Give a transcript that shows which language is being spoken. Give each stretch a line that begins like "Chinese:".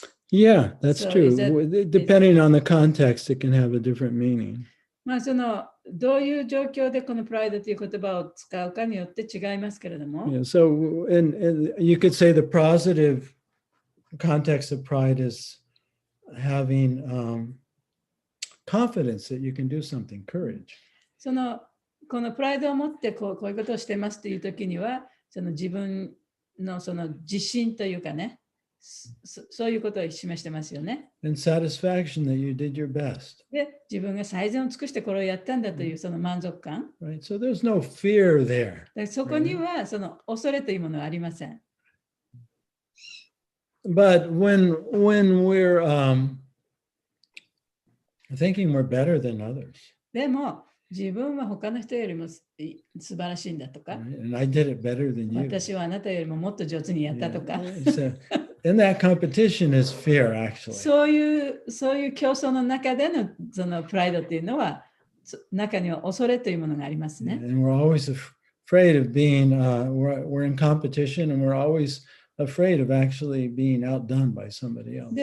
English: Yeah, that's So true. is that- Depending on the context, it can have a different meaning.
Japanese: まあそのどういう状況でこのプライドという言葉を使うかによって違いますけれども、
English: Yeah, so and you could say the positive context of pride is having confidence that you can do something, courage.
Japanese: そのこのプライドを持ってこういうことをしてますというときには、その自分のその自信というかね、そういうことを示してますよね。
English: And satisfaction that you did your best.
Japanese: で、自分が最善を尽くしてこれをやったんだというその満足感。
English: Right? So there's no fear there.
Japanese: でそこにはその恐れというものはありません。
English: But when we're thinking we're better than others,
Japanese: でも、自分は他の人よりも素晴らしいんだとか、
English: right? And I did it better than you.
Japanese: 私はあなたよりももっと上手にやったとか、
English: So in that competition is fear, actually.
Japanese: そういう競争の中でのそのプライドっていうのは、中には恐れというものがありますね。
English: And we're always afraid of being, we're in competition and we're always afraid of actually being outdone by somebody else.